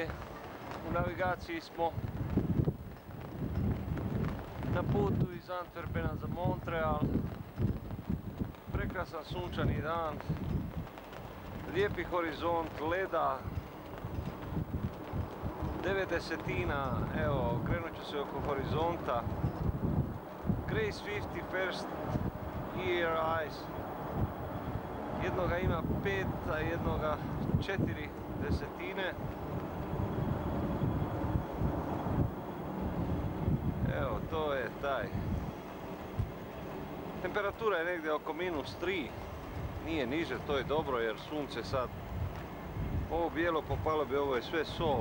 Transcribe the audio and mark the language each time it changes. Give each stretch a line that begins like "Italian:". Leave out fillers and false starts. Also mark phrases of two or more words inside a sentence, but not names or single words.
Croatian: U navigaciji smo na putu iz Antwerpena za Montreal. Prekrasan sunčani dan, lijepi horizont leda, 9/10, evo, krenut ću se oko horizonta.
English: Grace 50 first year ice,
Croatian: jednoga ima 5, a jednoga 4/10. Evo, to je taj. Temperatura je negdje oko -3, nije niže, to je dobro jer sunce sad, ovo bijelo popalo bi, ovo je sve sol